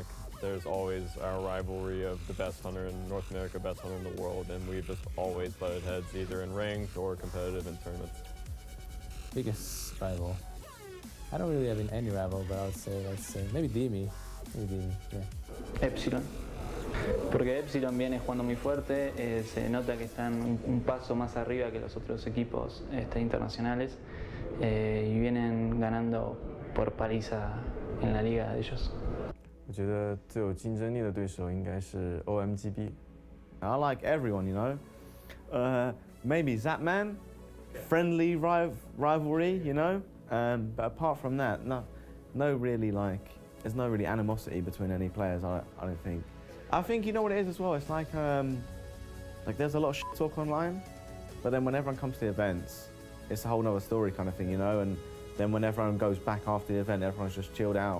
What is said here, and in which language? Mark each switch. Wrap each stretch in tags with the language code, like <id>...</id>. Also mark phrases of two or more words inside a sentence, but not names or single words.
<en>There's always our rivalry of the best hunter in North America, best hunter in the world, and we've just always butted heads either in ranked or competitive in tournaments. Biggest rival? I don't really have any rival, but I would say, maybe Dimi. Yeah. Epsilon.</en> <es>Porque Epsilon viene jugando muy fuerte, se nota que están un paso más arriba que los otros equipos internacionales y vienen ganando por paliza en la liga de ellos.</es> <zh>我觉得最有竞争力的对手应该是 OMGB.</zh> <en>I like everyone, maybe Zapman, friendly rivalry, but apart from that, no really there's no really animosity between any players. I don't think. I think you know what it is as well. It's like there's a lot of shit talk online, but then when everyone comes to the events, it's a whole nother story kind of thing, And then when everyone goes back after the event, everyone's just chilled out.</en>